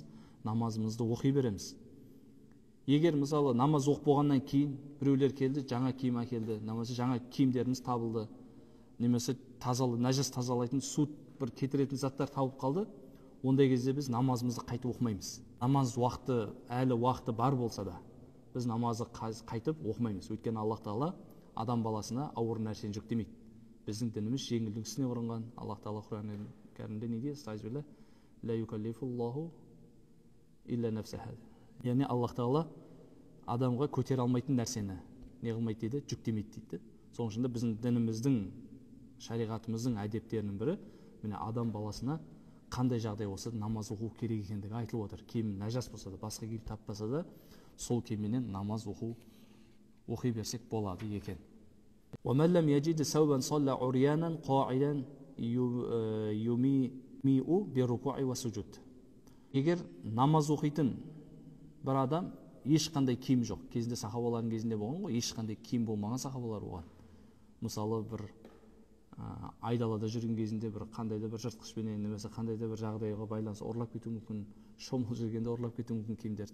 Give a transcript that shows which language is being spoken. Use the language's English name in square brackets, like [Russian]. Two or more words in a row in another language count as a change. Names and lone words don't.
[Kazakh] Намазымызды оқи береміз. Егер мысалы намаз оқып болғаннан кейін біреулер келді, жаңа киім әкелді, намазы жаңа киімдеріміз табылды, немесе нәжас тазалайтын су бір кетіретін заттар тауып қалды, ондай кезде біз намазымызды қайтып оқымаймыз. Намаз уақыты, әлі уақыты бар болса да, біз намазды қайтып оқымаймыз. Өйткені Аллах Тағала адам баласына ауыр нәрсені жүктемейді. Біздің дініміз жеңілдің үстіне құрылған. Аллах Тағала Құран кәрімде не дейді? Стайзбилля, [Arabic] لا يكلف الله إلا نفسها. [Kazakh] Яғни Аллах Тағала адамға көтере алмайтын нәрсені не қылмайды дейді? Жүктемейді дейді. Соның ішінде біздің дініміздің, шариғатымыздың әдептерінің бірі, міне адам баласына қандай жағдай болса да намаз оқу керек екендігі айтылып отыр. Киім нәжас болса да, басқа киім таппаса да, сол киімменен намаз оқи берсек болады екен. [Arabic] وَمَنْ لَمْ يَجِدْ ثَوْبًا صَلَّى عُرْيَانًا قَاعِدًا يُمِيءُ بِالرُّكُوعِ وَالسُّجُودِ. [Kazakh] Егер намаз оқитын бір адам ешқандай киім жоқ, кезінде сахабалардың кезінде болған ғой, ешқандай киім болмаған сахабалар болған. Мысалы бір айдалада жүрген кезінде бір қандай да бір жыртқышпенен немесе қандай да бір жағдайға байланысты ұрлап кетуі мүмкін, шомылып жүргенде ұрлап кетуі мүмкін киімдер.